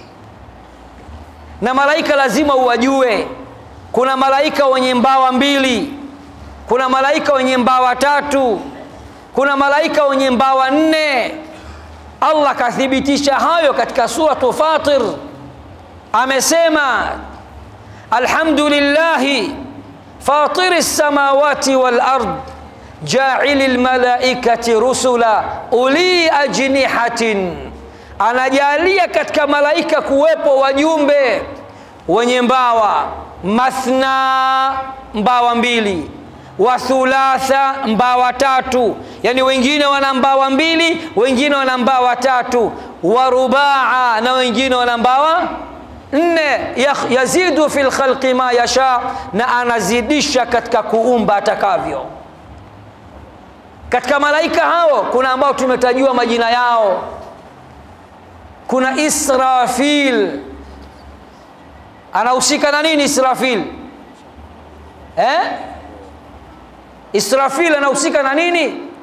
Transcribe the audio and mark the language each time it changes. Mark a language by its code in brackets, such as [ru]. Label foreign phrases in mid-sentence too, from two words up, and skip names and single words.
[sw] Na malaika lazima uwajue. Kuna malaika wenye mbawa 2, kuna malaika wenye mbawa 3, kuna malaika wenye mbawa 4. Allah kathibitisha hayo katika suratu Fatir. [ar] Amesema الحمد لله فاطر السماوات والأرض جاعل الملائكة رسلا أولي أجنحة. [sw] Anajalia katika malaika kuwepo wajumbe wenye mbawa, mathna mbawa 2, [ar] وثلاث [sw] mbawa 3, yani wengine wana mbawa 2, wengine wana mbawa 3, [ar] ورباع, [sw] na wengine wana mbawa 4. [ar] يزيد في الخلق ما يشاء, [sw] na anazidisha katika kuumba atakavyo. Katika malaika hao kuna ambao tumetajua majina yao. Kuna Israfil. Anahusika na nini Israfil? Israfil anahusika na nini?